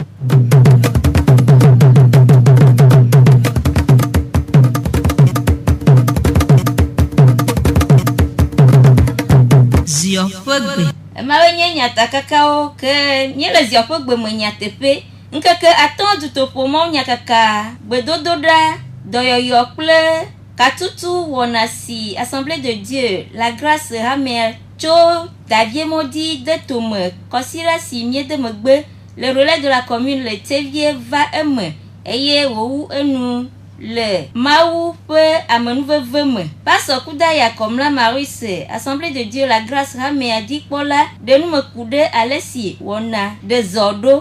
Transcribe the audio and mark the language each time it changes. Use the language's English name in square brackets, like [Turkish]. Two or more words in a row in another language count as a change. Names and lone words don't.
[Ewe] Ziɔƒegbe. Emawoe nye nyatakakawo ke nye le ziɔƒegbe me nyateƒe. Ŋkeke atɔ̃ dutoƒo mawunyakaka, gbedodoɖa, dɔyɔyɔ kple katutu wɔna si Assemblée de Dieu la grâce hamea tso Daviemodi de tome kɔsila si miede megbe le [French] relais de la commune [Ewe] le Tevie va eme eye wòwu enu le Mawu ƒe amenuveve me. Pastor Kudaya Komla Maurice, Assemblée de Dieu la grâce hamea dikpɔla ɖe nume ku ɖe ale si wɔna ɖe zɔ ɖo.